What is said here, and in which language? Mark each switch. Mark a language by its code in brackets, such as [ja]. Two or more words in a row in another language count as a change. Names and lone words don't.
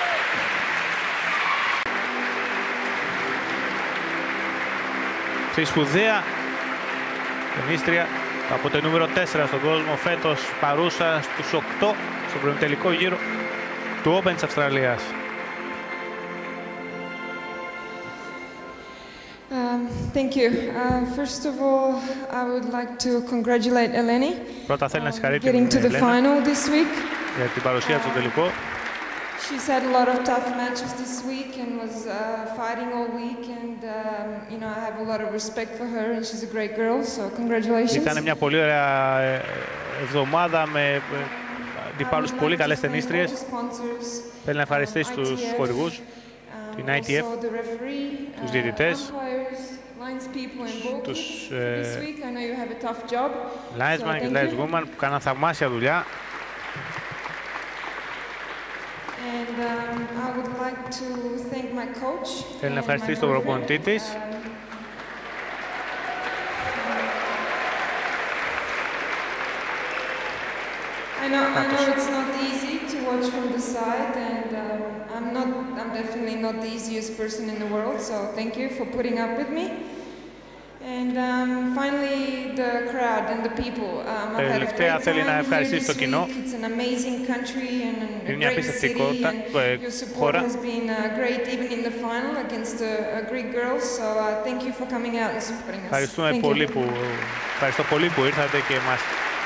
[el] Στη σπουδαία ταινίστρια από το νούμερο 4 στον κόσμο, φέτος παρούσα στους 8 στον προημιτελικό γύρο του Open της Αυστραλίας. [en] Thank you. First of all, I would like to congratulate Eleni [el] Πρώτα θέλει να συγχαρεί την [en] getting to the Ελένα final this week. [el] για την παρουσία του στο τελικό. [en] She's had a lot of tough matches this week and was fighting all week, and you know, I have a lot of respect for her, and she's a great girl, so congratulations. [el] Ήταν μια πολύ ωραία εβδομάδα με αντιπάλους πολύ καλές ταινίστριες. Θέλει να ευχαριστήσει τους χορηγούς, την ITF, τους διαιτητές, τους linesman και lineswoman που κάναν θαυμάσια δουλειά. Θέλει να ευχαριστήσει τον προπονητή της. [en] I know it's not easy to watch from the side, and I'm definitely not the easiest person in the world, so thank you for putting up with me. And finally, the crowd and the people. I've had a great time here this week. It's an amazing country and a great city, and your support has been great, even in the final against a Greek girls. So thank you for coming out and supporting us. [el] Ευχαριστώ πολύ που ήρθατε και μας